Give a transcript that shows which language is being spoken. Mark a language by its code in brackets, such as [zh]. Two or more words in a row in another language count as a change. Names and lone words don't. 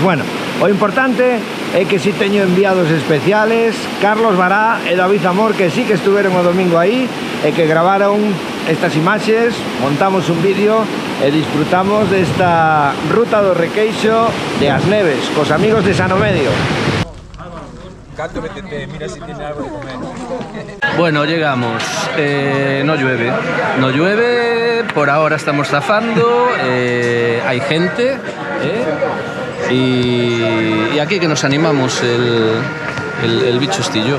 [gl] Bueno, o importante é que si teño enviados especiales, Carlos Bará e David Amor, que sí que estuveron o domingo aí e que gravaron estas imaxes, montamos un vídeo e disfrutamos desta ruta do Requeixo de As Neves, cos amigos de Sanomedio. [es] Gato, vete, mira si tiene algo de comer. Bueno, llegamos. No llueve, por ahora estamos zafando, hay gente, y aquí que nos animamos el bicho estillo.